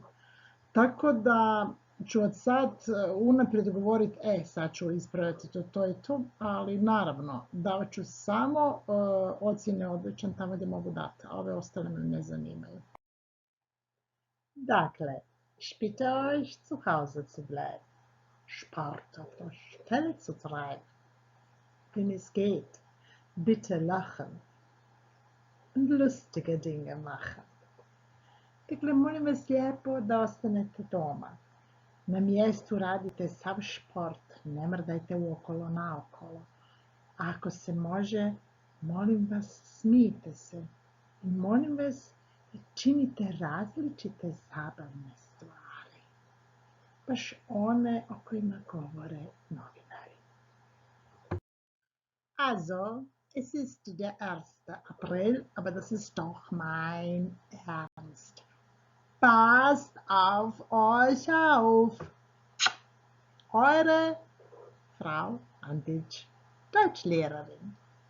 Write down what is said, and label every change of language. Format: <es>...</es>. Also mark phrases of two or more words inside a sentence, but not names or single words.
<hr>Tako da ću od sad unaprijed govoriti, sad ću ispraviti to i to, ali naravno davat ću samo ocjene odličan tamo gdje mogu dati, a ove ostale me ne zanimaju. Dakle,</hr> <de>ich bitte euch zu Hause zu bleiben, Sport auf der Stelle zu treiben, wenn es geht, bitte lachen und lustige Dinge machen.</de> <hr>Dakle, molim vas lijepo da ostanete doma. Na mjestu radite sav šport, ne mrdajte uokolo naokolo. Ako se može, molim vas, smijte se. I molim vas, činite različite zabavne stvari. Baš one o kojima govore novinari.</hr> <de>Also, es ist der 1. April, aber das ist doch mein Ernst. Passt auf euch auf. Eure Frau Andic, Deutschlehrerin.</de>